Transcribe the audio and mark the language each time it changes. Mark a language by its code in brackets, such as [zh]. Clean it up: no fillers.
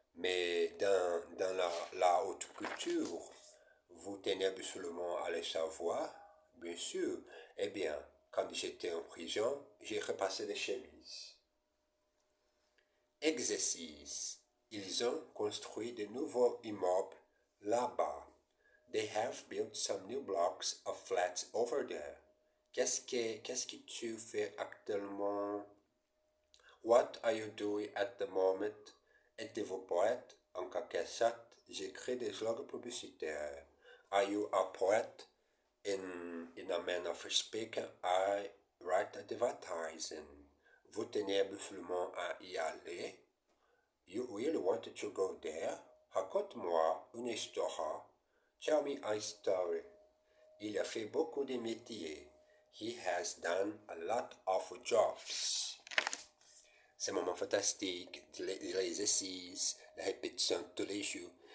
[fr] Mais dans la haute culture, vous tenez absolument à le savoir, bien sûr. Eh bien, quand j'étais en prison, j'ai repassé des chemises. Exercice. Ils ont construit de nouveaux immeubles là-bas. [en] They have built some new blocks of flats over there. [fr] Qu'est-ce que tu fais actuellement? [en] What are you doing at the moment? [fr] Êtes-vous poète? En quelque sorte, j'écris des slogans publicitaires. [en] Are you a poet? in a manner of speaking, I write advertising. [fr] Vous tenez absolument à y aller. [en] You really wanted to go there? [fr] Raconte-moi une histoire. [en] Tell me a story. [fr] Il a fait beaucoup de métiers. [en] He has done a lot of jobs. [fr] Ces moments fantastiques, l'exercice, la répétition tous les jours.